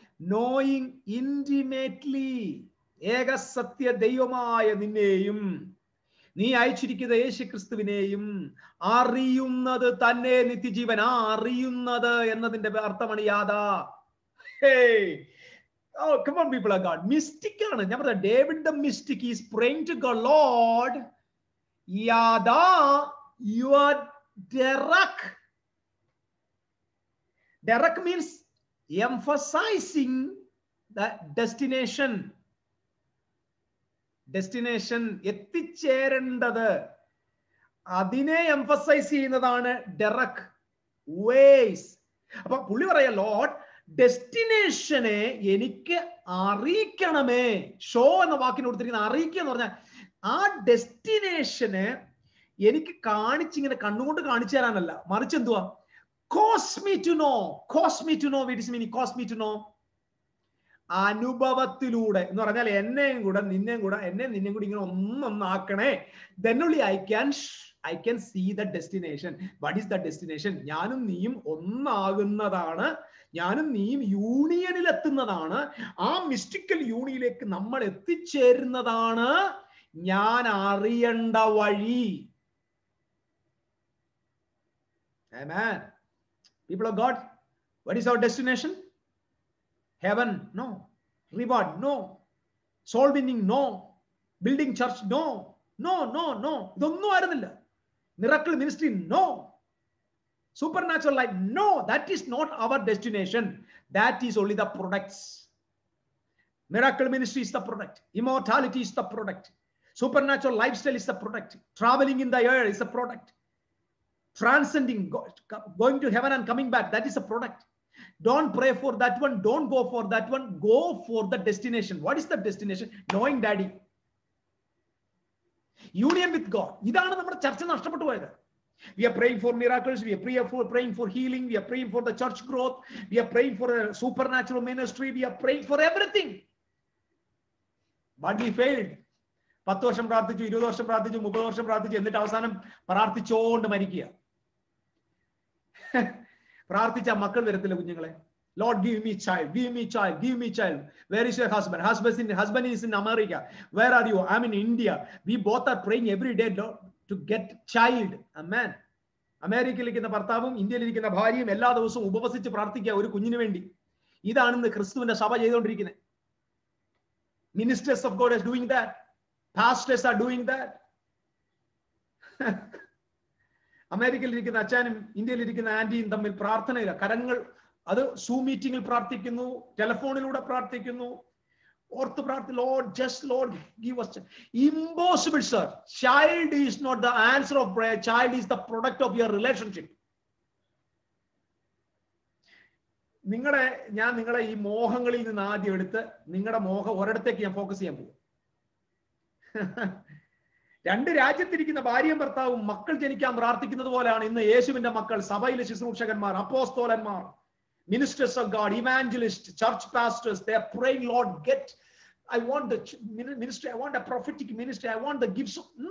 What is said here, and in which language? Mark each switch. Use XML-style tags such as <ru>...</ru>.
<en>Knowing intimately.</en> <ml>ഏക സത്യ ദൈവമായ നിന്നെയും നീ അയച്ചിരിക്കുന്ന യേശുക്രിസ്തുവിനെയും അറിയുന്നത് തന്നെ നിത്യജീവൻ. അറിയുന്നത് എന്നതിന്റെ അർത്ഥമാണ് Jada.</ml> <en>Hey, oh, come on, people of God. Mystic ആണ്.</en> <ml>ഞാൻ പറഞ്ഞ</ml> <en>David the mystic is praying to God, Lord, yada your derek. Derek means emphasizing the destination.</en> <ml>Destination, എത്തിച്ചേരേണ്ടത്, അതിനെ എംഫസൈസ് ചെയ്യുന്നതാണ് ഡെറക്. വേസ്. അപ്പൊ പുള്ളി പറയാ, ലോർഡ്, ഡെസ്റ്റിനേഷനെ എനിക്ക് അറിയിക്കണമേ. ഷോ എന്ന വാക്കിന് കൊടുത്തിരിക്കുന്ന അറിയിക്കുക എന്ന് പറഞ്ഞാൽ ആ ഡെസ്റ്റിനേഷന് എനിക്ക് കാണിച്ചിങ്ങനെ കണ്ണുകൊണ്ട് കാണിച്ചു തരാനല്ല, മറിച്ച് എന്തുവാ?</ml> <en>cause me to know. Cause me to know. What is meaning? Cause me to know.</en> <ml>അനുഭവത്തിലൂടെ എന്ന് പറഞ്ഞാൽ എന്നെയും കൂടെ നിന്നെയും കൂടെ ഇങ്ങനെ ഒന്നൊന്നാക്കണേ.</ml> <en>Then only I can see the destination. What is the destination?</en> <ml>ഞാനും നീയും ഒന്നാകുന്നതാണ്. ഞാനും നീയും യൂണിയനിൽ എത്തുന്നതാണ്. ആ മിസ്റ്റിക്കൽ യൂണിയനിലേക്ക് നമ്മൾ എത്തിച്ചേരുന്നതാണ് ഞാൻ അറിയേണ്ട വഴി.</ml> <en>Amen. People of God, what is our destination? Heaven? No. Reward? No. Soul winning? No. Building church? No. No.</en> <ml>ഇതൊന്നും ആയിരുന്നില്ല.</ml> <en>Miracle ministry? No. Supernatural life, no, that is not our destination. That is only the products. Miracle ministry is the product. Immortality is the product. Supernatural lifestyle is the product. Traveling in the air is a product. Transcending, going to heaven and coming back, that is a product. Don't pray for that one. Don't go for that one. Go for the destination. What is the destination? Knowing Daddy. Union with God.</en> <ml>ഇതാണ് നമ്മുടെ ചർച്ച നഷ്ടപ്പെട്ടു പോയത്.</ml> <en>We are praying for miracles. We are praying for healing. We are praying for the church growth. We are praying for a supernatural ministry. We are praying for everything. But we failed.</en> <ml>10 വർഷം പ്രാർത്ഥിച്ചു, 20 വർഷം പ്രാർത്ഥിച്ചു, 30 വർഷം പ്രാർത്ഥിച്ചു, എന്നിട്ട് അവസാനം പ്രാർത്ഥിച്ചോണ്ട് മരിക്കുക. പ്രാർത്ഥിച്ച മക്കൾ വരത്തില്ല കുഞ്ഞുങ്ങളെ.</ml> <en>Lord, give me child, give me child, give me child. Where is your husband? Husband is in America. Where are you? I'm in India. We both are praying every day, Lord, to get child. Amen.</en> <ml>അമേരിക്കയിലിരിക്കുന്ന ഭർത്താവും ഇന്ത്യയിലിരിക്കുന്ന ഭാര്യയും എല്ലാ ദിവസവും ഉപവസിച്ച് പ്രാർത്ഥിക്കുക ഒരു കുഞ്ഞിന് വേണ്ടി. ഇതാണ് ഇന്ന് ക്രിസ്തുവിന്റെ സഭ ചെയ്തുകൊണ്ടിരിക്കുന്നത്.</ml> <en>Ministers of God is doing that. Pastors are doing that.</en> <ml>അമേരിക്കയിലിരിക്കുന്ന അച്ഛനും ഇന്ത്യയിലിരിക്കുന്ന ആന്റിയും തമ്മിൽ പ്രാർത്ഥനയില്ല. കരങ്ങൾ അത് സൂം മീറ്റിംഗിൽ പ്രാർത്ഥിക്കുന്നു, ടെലിഫോണിലൂടെ പ്രാർത്ഥിക്കുന്നു, ഓർത്ത് പ്രാർത്ഥി.</ml> <en>Lord, just Lord, give us. Impossible, sir. Child is not the answer of prayer. Child is the product of your relationship.</en> <ml>ഞാൻ നിങ്ങളെ ഈ മോഹങ്ങളിൽ നിന്ന് ആദ്യം എടുത്ത് നിങ്ങളുടെ മോഹം ഒരിടത്തേക്ക് ഞാൻ ഫോക്കസ് ചെയ്യാൻ പോകും. രണ്ട് രാജ്യത്തിരിക്കുന്ന ഭാര്യയും ഭർത്താവും മക്കൾ ജനിക്കാൻ പ്രാർത്ഥിക്കുന്നത് പോലെയാണ് ഇന്ന് യേശുവിന്റെ മക്കൾ, സഭയിലെ ശുശ്രൂഷകന്മാർ, അപ്പോസ്തലന്മാർ,</ml> <en>ministers of God, evangelists, church pastors. They are praying, Lord, I want the ministry, I want a prophetic ministry, I want the gifts of...</en>